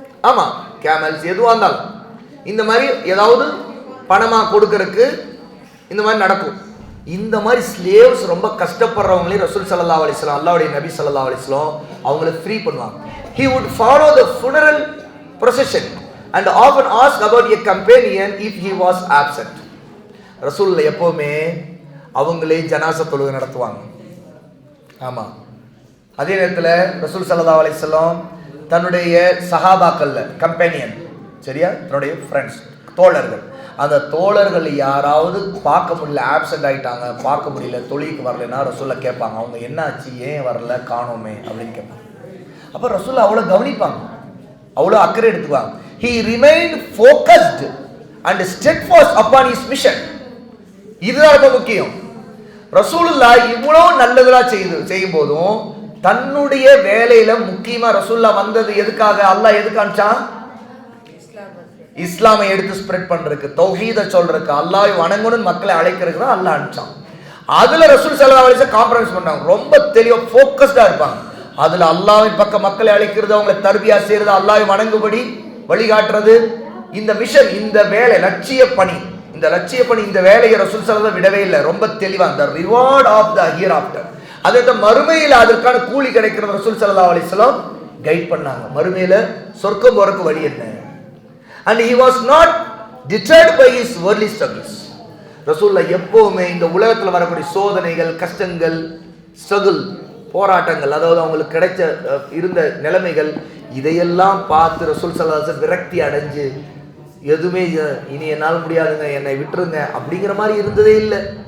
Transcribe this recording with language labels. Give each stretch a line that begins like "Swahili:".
Tamil: ஆமா, கேமல்ஸ் எதுவாக இருந்தாலும் இந்த மாதிரி ஏதாவது பணமா கொடுக்கறதுக்கு இந்த மாதிரி நடக்கும். இந்த மாதிரி ஸ்லேவ்ஸ் ரொம்ப கஷ்டப்படுறவங்களே ரசூல் ஸல்லல்லாஹு அலைஹி வஸல்லம், அல்லாஹ்வுடைய நபி ஸல்லல்லாஹு அலைஹி வஸல்லம் அவங்களை ஃப்ரீ பண்ணுவாங்க.
English: He would follow the funeral procession and often ask about a companion if he was absent.
Tamil: ரசூல் எப்பவுமே அவங்களே ஜனாசா தொழுகை நடத்துவாங்க. ஆமா, அதே நேரத்தில் ரசூல் ஸல்லல்லாஹு அலைஹி வஸல்லம் தன்னுடைய சஹாபாக்கள்ல கம்பெனியன், சரியா, தன்னுடைய ஃப்ரெண்ட்ஸ், தோழர்கள், அந்த தோழர்கள் யாராவது பார்க்க முடியல, ஆப்சென்ட் ஆகிட்டாங்க, பார்க்க முடியல, தொழிலுக்கு வரலன்னா ரசூல்ல கேட்பாங்க, அவங்க என்ன ஆச்சு, ஏன் வரல, காணோமே அப்படின்னு கேட்பாங்க. அப்போ ரசூல் அவ்வளோ கவனிப்பாங்க, அவ்வளோ அக்கறை எடுத்துக்குவாங்க.
English: He remained focused and steadfast upon his mission.
Tamil: இதுதான் ரொம்ப முக்கியம். ரசூலுல்லாஹ் இவ்வளவு நல்லதெல்லாம் செய்யும் போதும் தன்னுடைய வேலையில முக்கியமா ரசூலுல்லாஹ் வந்தது எதுக்காக, அல்லாஹ் எதுக்கு அனுப்பிச்சான்? இஸ்லாமை எடுத்து ஸ்ப்ரெட் பண்றதுக்கு, தௌஹீத சொல்றதுக்கு, அல்லாஹ்வை வணங்கணும்னு மக்களை அழைக்கிறதுக்கு தான் அல்லாஹ் அனுப்பிச்சான். அதுல ரசூல் ஸல்லல்லாஹு அலைஹி வஸல்லம் காம்ப்ரமைஸ் பண்ணாங்க, ரொம்ப தெளிவா ஃபோக்கஸ்டா இருப்பாங்க. அதுல அல்லாஹ்வின் பக்கம் மக்களை அழைக்கிறது, அவங்களை தர்பியா செய்யறது, அல்லாஹ்வை வணங்கும்படி வழிகாட்டுறது, இந்த மிஷன், இந்த வேலை, லட்சிய பணி, இந்த லட்சிய பணி, இந்த வேலையை ரசூல் ஸல்லல்லாஹு விடவே இல்லை. ரொம்ப தெளிவா
English: the reward of the hereafter,
Tamil: அதே மறுமையில அதற்கான கூலி கிடைக்கிறது ரசூல் ஸல்லல்லாஹு அலைஹி வஸல்லம் கைட் பண்ணாங்க. மறுமையில சொர்க்கம் போறதுக்கு வழி என்ன.
English: And he was not deterred by his worldly struggles.
Tamil: ரசூலுல்லாஹ் எப்பவுமே இந்த உலகத்துல வரக்கூடிய சோதனைகள், கஷ்டங்கள், ஸ்ட்ரகிள், போராட்டங்கள், அதாவது அவங்களுக்கு கிடைச்ச இருந்த நிலைமைகள், இதையெல்லாம் பார்த்து ரசூல் ஸல்லல்லாஹு அலைஹி வஸல்லம் விரக்தி அடைஞ்சு எதுவுமே இனி என்னால் முடியாதுங்க, என்னை விட்டுருங்க அப்படிங்கிற மாதிரி இருந்ததே இல்லை.